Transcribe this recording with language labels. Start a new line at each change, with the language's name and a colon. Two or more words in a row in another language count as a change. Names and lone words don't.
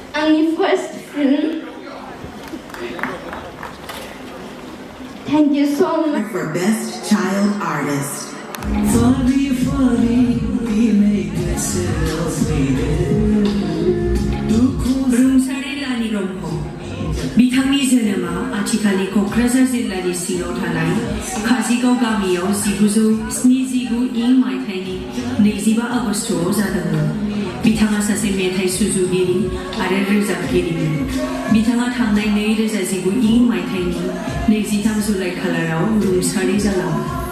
English: Angi first film. Thank you so much. For Best Child Artist.
Bodo: बिथांनि जोनोमा आथिखालनि क'क्राझार जिल्लानि सिङाव थानाय काजिगाव गामियाव 1979 इं मायथाइनि 25 आगस्तआव जादोंमोन। बिथाङा सासे मेथाइ सुजुगिरि आरो रोजाबगिरिमोन। बिथाङा थांनाय 2019 इं मायथाइनि 23 जुलाइ खालाराव रुंसारि जालांदों।